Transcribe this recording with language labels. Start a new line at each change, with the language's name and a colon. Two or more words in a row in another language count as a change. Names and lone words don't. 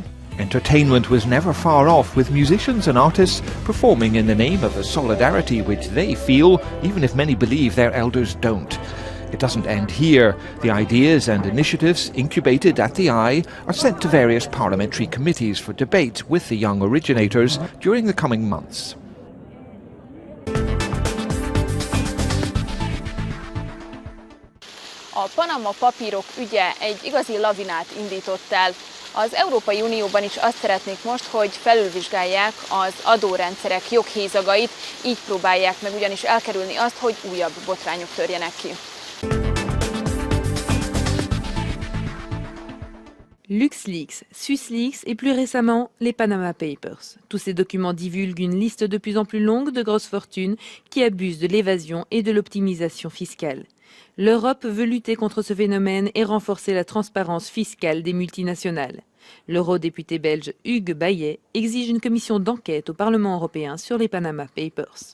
English: Entertainment was never far off, with musicians and artists performing in the name of a solidarity which they feel, even if many believe their elders don't. It doesn't end here. The ideas and initiatives incubated at the EYE are sent to various parliamentary committees for debate with the young originators during the coming months.
Hungarian: A Panama papírok ügye egy igazi lavinát indított el. Az Európai Unióban is azt szeretnék most, hogy felülvizsgálják az adórendszerek joghézagait, így próbálják meg ugyanis elkerülni azt, hogy újabb botrányok törjenek ki.
French: LuxLeaks, SwissLeaks et plus récemment les Panama Papers. Tous ces documents divulguent une liste de plus en plus longue de grosses fortunes qui abusent de l'évasion et de l'optimisation fiscale. L'Europe veut lutter contre ce phénomène et renforcer la transparence fiscale des multinationales. L'eurodéputé belge Hugues Bayet exige une commission d'enquête au Parlement européen sur les Panama Papers.